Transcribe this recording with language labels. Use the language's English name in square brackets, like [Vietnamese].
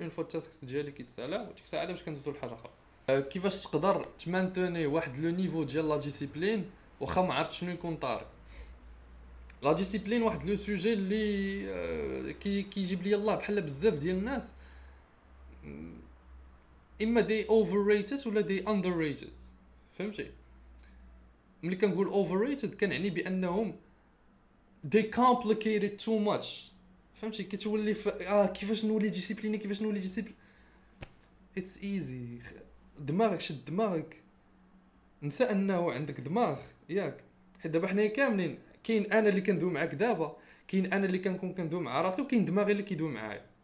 [Arabic] اون فوا التاسكس ديالي كيتسالا وديك الساعه باش كندوزو لحاجه اخرى. كيفاش تقدر تمانتوني واحد لو نيفو ديال لا ديسيبلين واخا ما عرفت شنو يكون طاري؟ لا ديسيبلين واحد لو سوجي اللي كيجيب لي الله بحال بزاف ديال الناس اما دي اوفر ريتد ولا دي اندر ريتد، فهمتي؟ ملي كنقول overrated كنعني بانهم [English] they complicate it too much. [Arabic] فهمتي؟ كتولي كيفاش نولي ديسيبليني، كيفاش نولي ديسيبلين. [English] it's easy. [Arabic] دماغك شد دماغك، نسى انه عندك دماغ ياك. حيت دابا حنايا كاملين، كاين انا اللي كندوي معاك دابا، كاين انا اللي كنكون كندوي مع راسي، وكاين دماغي اللي كيدوي معايا.